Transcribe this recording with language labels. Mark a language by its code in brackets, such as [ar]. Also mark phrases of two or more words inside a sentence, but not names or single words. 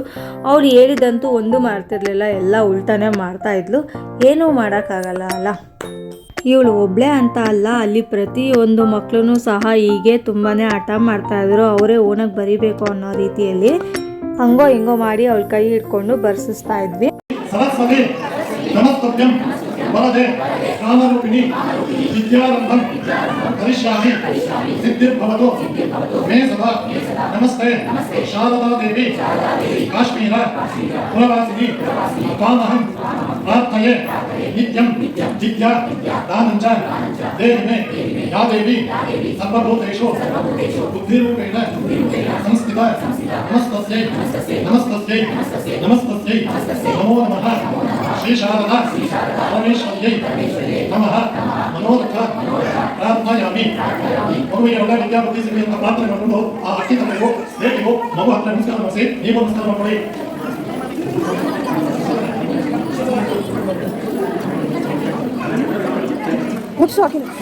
[kn] ಅವಳು ಹೇಳಿದಂತೂ ಒಂದು ಮಾಡ್ತಿರ್ಲಿಲ್ಲ, ಎಲ್ಲ ಉಲ್ಟಾನೇ ಮಾಡ್ತಾಯಿದ್ಲು. ಏನೂ ಮಾಡೋಕ್ಕಾಗಲ್ಲ ಅಲ್ಲ. ಇವಳು ಒಬ್ಬಳೇ ಅಂತ ಅಲ್ಲ, ಅಲ್ಲಿ ಪ್ರತಿಯೊಂದು ಮಕ್ಕಳು ಸಹ ಹೀಗೆ ತುಂಬಾ ಹಠ ಮಾಡ್ತಾಯಿದ್ರು. ಅವರೇ ಓನಾಗಿ ಬರಿಬೇಕು ಅನ್ನೋ ರೀತಿಯಲ್ಲಿ ಹಂಗೋ ಹಿಂಗೋ ಮಾಡಿ ಅವಳ ಕೈ ಹಿಡ್ಕೊಂಡು ಬರ್ಸಿಸ್ತಾ ಇದ್ವಿ. [sa] ಸರಸ್ವತಿ ನಮಸ್ತುಭ್ಯಂ वरदे कामरूपिणी विद्यारंभं करिष्यामि सिद्धिर्भवतु मे सदा नमस्ते शारदा देवी काश्मीर पुरवासिनी त्वामहं प्रार्थये नित्यं विद्या दानं च देहि मे या देवी सर्वभूतेषु बुद्धिरूपेण संस्थिता नमस्तस्यै नमस्तस्यै नमस्तस्यै नमो नमः श्री शारदा परमेश्वर्यै नमः मनोरथ ಪ್ರಾರ್ಥಯಾಮಿ [kn] ಮಗುವಿಗೆ ಒಳ್ಳೆ ವಿದ್ಯಾ ಬುದ್ಧಿ ಸಿಗಲಿ ಅಂತ ಪ್ರಾರ್ಥನೆ ಮಾಡಿಕೊಂಡು ಆ ಅಕ್ಕಿ ತಲೆಗೂ ಬೇಟಿಗೂ ಮಗು ಹತ್ರ ನಮಸ್ಕಾರ ಮಾಡಿಸಿ ನೀವು ನಮಸ್ಕಾರ ಮಾಡಿ ಮುಟ್ಸು ಹಾಕಿ